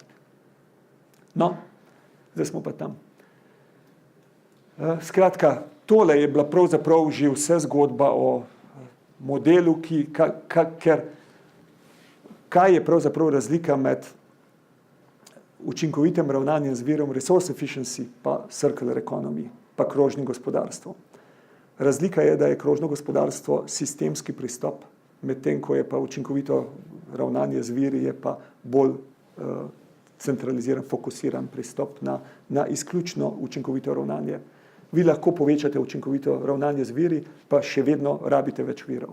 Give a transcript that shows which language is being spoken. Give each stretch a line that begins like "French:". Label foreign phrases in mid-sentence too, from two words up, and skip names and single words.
Slovenian: No, zdaj smo pa tam. Skratka, tole je bila pravzaprav že vse zgodba o modelu, kaj je pravzaprav razlika med učinkovitim ravnanjem z virom,
English: resource efficiency, pa circular economy,
Slovenian: pa krožnim gospodarstvom. Razlika je, da je krožno gospodarstvo sistemski pristop, medtem ko je pa učinkovito ravnanje z viri, je pa bolj centraliziran, fokusiran pristop na izključno učinkovito ravnanje. Vi lahko povečate učinkovito ravnanje z viri, pa še vedno rabite več virov.